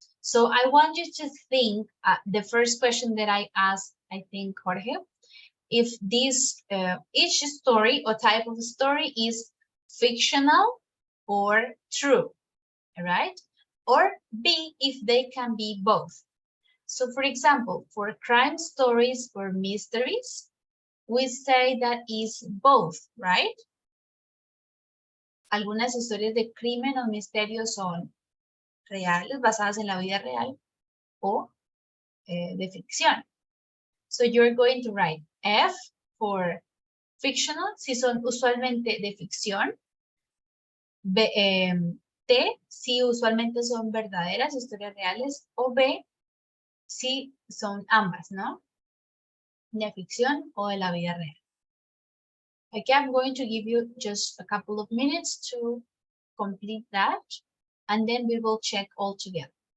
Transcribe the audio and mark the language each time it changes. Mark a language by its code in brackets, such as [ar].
[en] So I want you to think the first question that I asked, I think, Jorge, if this each story or type of story is fictional or true, all right? Or B, if they can be both. So for example, for crime stories or mysteries, we say that is both, right? [es] Algunas historias de crimen o misterio son reales, basadas en la vida real, o de ficción. [en] So you're going to write F for fictional, [es] si son usualmente de ficción. T, si usualmente son verdaderas, historias reales. O B, si son ambas, ¿no? De ficción o de la vida real. [en] Okay, I'm going to give you just a couple of minutes to complete that, and then we will check all together.